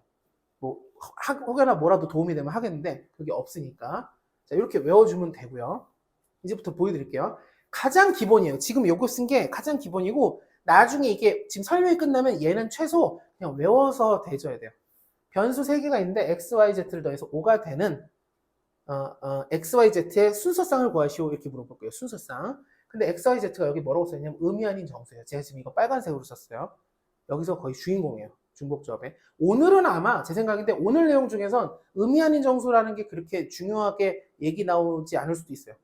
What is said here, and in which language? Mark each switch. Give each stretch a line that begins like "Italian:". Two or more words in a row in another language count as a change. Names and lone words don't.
Korean: 뭐 혹여나 뭐라도 도움이 되면 하겠는데 그게 없으니까 자 이렇게 외워주면 되고요. 이제부터 보여드릴게요. 가장 기본이에요. 지금 요거 쓴 게 가장 기본이고 나중에 이게 지금 설명이 끝나면 얘는 최소 그냥 외워서 대줘야 돼요. 변수 3개가 있는데 x, y, z를 더해서 5가 되는 XYZ의 순서쌍을 구하시오 이렇게 물어볼게요. 순서쌍. 근데 XYZ가 여기 뭐라고 써있냐면 의미 아닌 정수예요. 제가 지금 이거 빨간색으로 썼어요. 여기서 거의 주인공이에요. 중복조합에. 오늘은 아마 제 생각인데 오늘 내용 중에선 의미 아닌 정수라는 게 그렇게 중요하게 얘기 나오지 않을 수도 있어요.